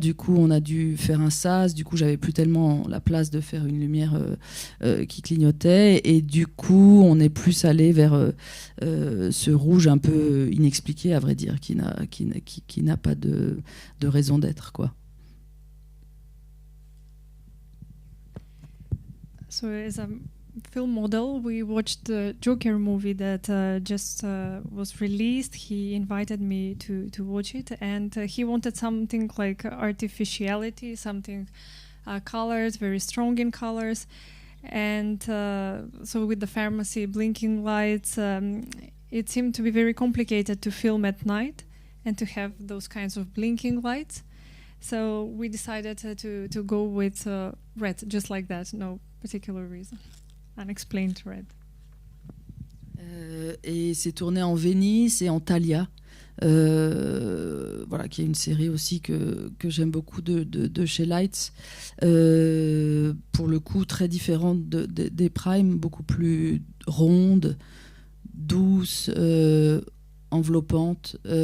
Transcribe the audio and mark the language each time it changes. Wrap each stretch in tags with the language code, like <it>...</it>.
<fr>Du coup, on a dû faire un sas. Du coup, j'avais plus tellement la place de faire une lumière qui clignotait. Et du coup, on est plus allé vers ce rouge un peu inexpliqué, à vrai dire, qui n'a pas de raison d'être, quoi.</fr> <en>So as a film model, we watched the Joker movie that just was released. He invited me to watch it, and he wanted something like artificiality, something colors, very strong in colors. And so with the pharmacy blinking lights, it seemed to be very complicated to film at night and to have those kinds of blinking lights. So we decided to go with red, just like that, no particular reason. Unexplained red.</en> <fr>Et c'est tourné en Venise et en Thalia, voilà, qui est une série aussi que j'aime beaucoup de chez Leitz. Pour le coup, très différente des Prime, beaucoup plus ronde, douce, enveloppante.</fr>